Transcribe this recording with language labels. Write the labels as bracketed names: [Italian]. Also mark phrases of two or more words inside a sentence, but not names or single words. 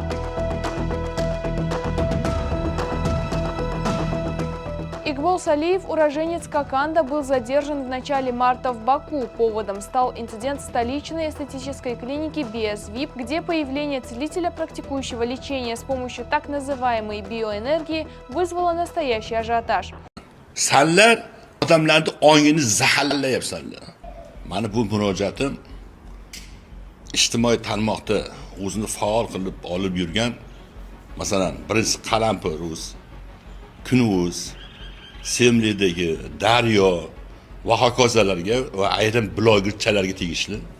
[Russian] Икбол Салиев, уроженец Коканда, был задержан в начале марта в Баку. Поводом стал инцидент в столичной эстетической клинике BSVIP, где появление целителя, практикующего лечение с помощью так называемой биоэнергии, вызвало настоящий ажиотаж. [Uzbek] Sanlar odamlarni ongini zaharlayapsanlar. Mana bu murojaatim ijtimoiy tarmoqda o'zini faol qilib olib yurgan, masalan, birinchi Qalampir.uz, Kun.uz, Semledagi Daryo va hokazolarga va ayrim blogerchalarga tegishli.